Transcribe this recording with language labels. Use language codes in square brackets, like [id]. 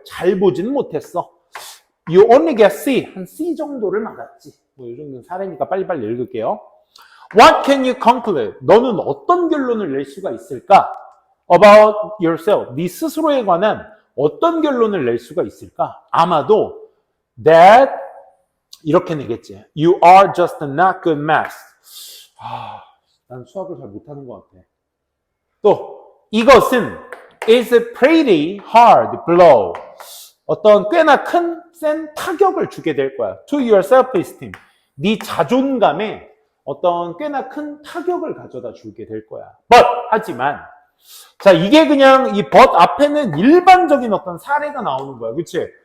[ko] 잘 보지는 못했어. [en] You only get C. [ko] 한 C 정도를 맞았지. 뭐 이 정도는 사례니까 빨리빨리 읽을게요. [en] What can you conclude? [ko] 너는 어떤 결론을 낼 수가 있을까? [en] About yourself. [ko] 네 스스로에 관한 어떤 결론을 낼 수가 있을까? 아마도 that 이렇게 내겠지. [en] You are just not good math. [ko] 난 수학을 잘 못하는 것 같아. 또 이것은 [en] is a pretty hard blow. [ko] 어떤 꽤나 센 타격을 주게 될 거야. [en] To your self-esteem. [ko] 네 자존감에 어떤 꽤나 큰 타격을 가져다 주게 될 거야. But 하지만 자 이게 그냥 이 but 앞에는 일반적인 어떤 사례가 나오는 거야. 그치?